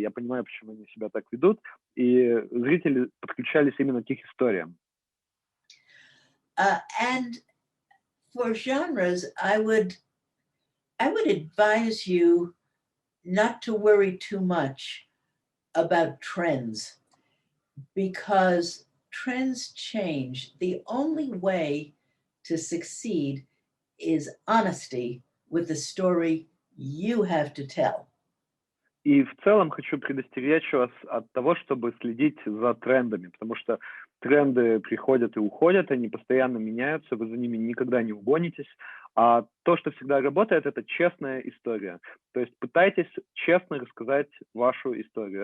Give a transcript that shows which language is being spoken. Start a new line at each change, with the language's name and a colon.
Russian: Я понимаю, почему они себя так ведут, и зрители подключались именно к их историям.
English: And for genres, I would advise you not to worry too much about trends, because trends change. The only way to succeed is honesty with the story you have to tell.
Russian: И в целом хочу предостеречь вас от того, чтобы следить за трендами, потому что тренды приходят и уходят, они постоянно меняются, вы за ними никогда не угонитесь. А то, что всегда работает, это честная история. То есть пытайтесь честно рассказать вашу историю.